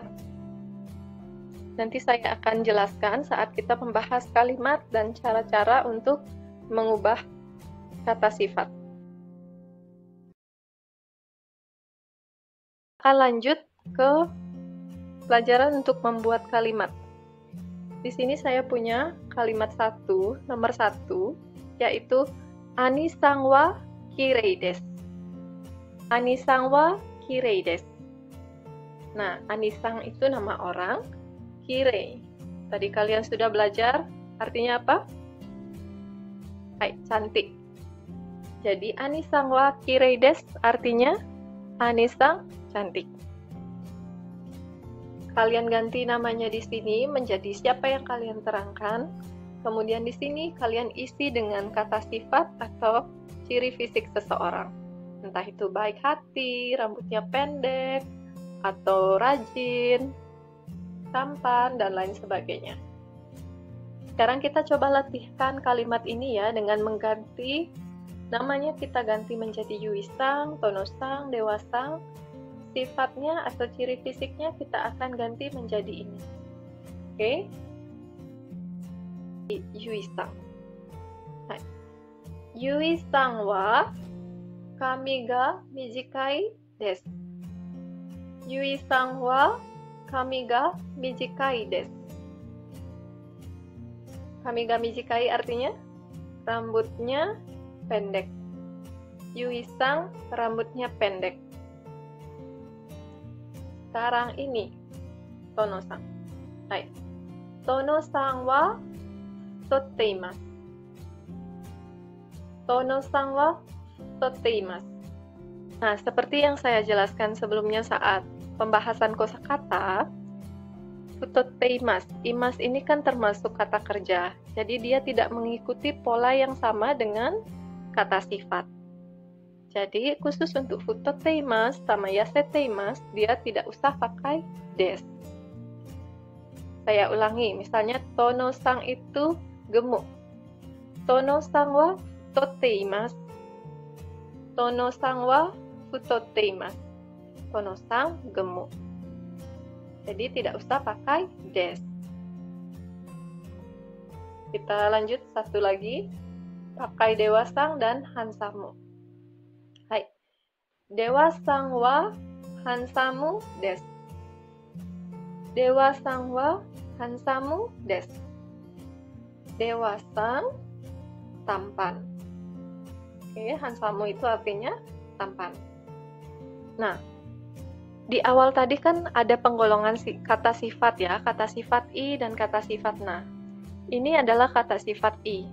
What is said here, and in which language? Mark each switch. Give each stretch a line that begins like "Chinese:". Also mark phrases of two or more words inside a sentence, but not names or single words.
Indonesian: Nanti saya akan jelaskan saat kita membahas kalimat dan cara-cara untuk mengubah kata sifat. Akan lanjut ke pelajaran untuk membuat kalimat. Di sini saya punya kalimat nomor 1, yaitu
Japanese: アニさんはきれいです. アニさんはきれいです.
Indonesian: Nah, Ani-san itu nama orang, kirei. Tadi kalian sudah belajar, artinya apa? Hai, cantik. Jadi,
Japanese: アニさんはきれいです
Indonesian: artinya Ani-san cantik. Kalian ganti namanya di sini menjadi siapa yang kalian terangkan. Kemudian di sini kalian isi dengan kata sifat atau ciri fisik seseorang. Entah itu baik hati, rambutnya pendek, atau rajin, tampan, dan lain sebagainya. Sekarang kita coba latihkan kalimat ini ya dengan mengganti namanya, kita ganti menjadi Yui-san, Tono-san, Dewa-san. Sifatnya atau ciri fisiknya kita akan ganti menjadi ini. Oke? Yui-san. Hai.
Japanese: ユイさんは髪が短いです. ユイさんは髪が短いです. 髪が短い
Indonesian: artinya rambutnya pendek. Yui-san rambutnya pendek. Sekarang ini Tono-san. Hai.
Japanese: トノさんは太っています. トノさんは太っています.
Indonesian: Nah, seperti yang saya jelaskan sebelumnya saat pembahasan kosakata, futotteimasu, imas ini kan termasuk kata kerja. Jadi dia tidak mengikuti pola yang sama dengan kata sifat. Jadi khusus untuk futotteimasu sama yaseteimasu, dia tidak usah pakai desu. Saya ulangi, misalnya Tono-san itu gemuk.
Japanese: トノさんは太っています. トノさんは太っています.
Indonesian: Tono-san gemuk. Jadi tidak usah pakai desu. Kita lanjut satu lagi. Pakai Dewa-san dan hansamu. Hai.
Japanese: デワさんはハンサムです. デワさんはハンサムです.
Indonesian: Dewa-san tampan. Oke, hansamu itu artinya tampan. Nah, di awal tadi kan ada penggolongan kata sifat ya, kata sifat i dan kata sifat na. Ini adalah kata sifat i.